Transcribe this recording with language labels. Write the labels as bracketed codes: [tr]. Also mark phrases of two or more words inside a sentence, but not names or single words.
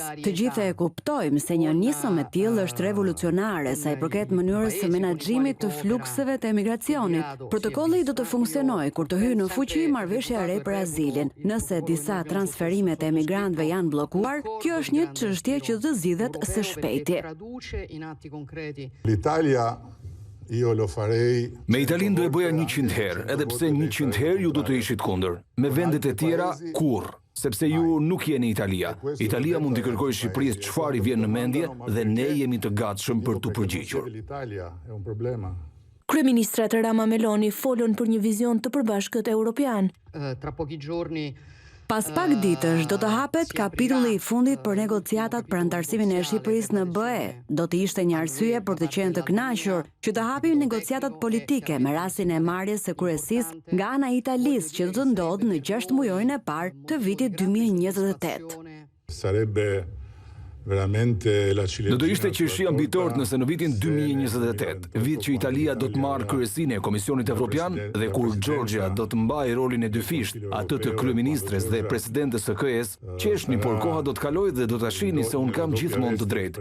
[sq] Të gjithë e kuptojmë se një nisëm e tillë është revolucionare sa i përket mënyrës së menaxhimit të flukseve të emigracionit. Protokolli do të funksionojë kur të hyjë në fuqi marrëveshja e re për azilin. Nëse disa transferimet e emigrantëve janë bllokuar, kjo është një çështje që do zgjidhet së shpejti. [it] L'Italia io lo farei. [sq] Me Italinë do e bëja 100 herë, edhe pse 100 herë ju do të ishit kundër. Me vendet e tjera, kurrë. Sepse ju nuk jeni Italia. Italia mund t'i kërkojë Shqipërisë çfarë i vjen në mendje dhe ne jemi të gatshëm për t'u përgjigjur. [it] L'Italia è un problema. [sq] Kryeministrat Rama Meloni folën për një vizion të përbashkët europian. [it] Tra pochi giorni [sq] Pas pak ditësh do të hapet kapitulli i fundit për negociatat për antarësimin e Shqipërisë në BE. Do të ishte një arsye për të qenë të kënaqur që të hapim negociatat politike me rastin e marrjes së kryesisë nga ana e Italisë që do të ndodhë në 6 mujorin e parë të vitit 2028. [it] Sarebbe veramente la [sq] Do të ishte qeshi ambitort nëse në vitin 2028, vit që Italia do të marrë kryesinë e Komisionit Evropian dhe kur Georgia do të mbajë rolin e dyfisht, atë të kryeministres dhe presidentes së KE-s, qeshni, por koha do të kalojë dhe do ta shihni se un kam gjithmonë të drejtë.